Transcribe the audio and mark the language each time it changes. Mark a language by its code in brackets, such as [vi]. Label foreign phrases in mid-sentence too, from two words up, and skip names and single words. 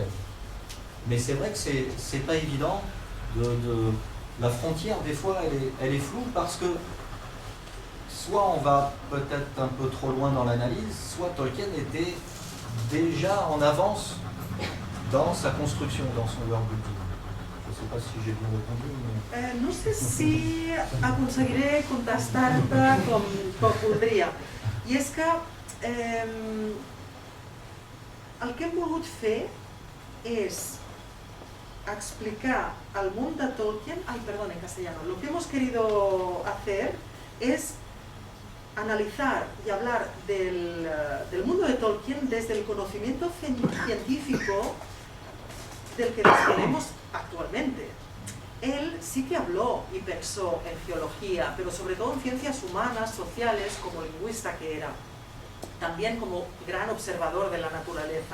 [fr] Mais c'est vrai que c'est pas évident la frontière, des fois, elle est floue parce que soit on va peut-être un peu trop loin dans l'analyse, soit Tolkien était déjà en avance dans sa construction, dans son [en] world building. [fr] Je ne sais pas si j'ai bien répondu, mais... [ca] No sé si aconseguiré contestar-te com voldria. I és que el que hem volgut fer és explicar al món de Tolkien, [es] perdón, en castellano, lo que hemos querido hacer es analizar y hablar del mundo de Tolkien desde el conocimiento científico del que disponemos actualmente. Él sí que habló y pensó en geología, pero sobre todo en ciencias humanas, sociales, como lingüista que era, también como gran observador de la naturaleza.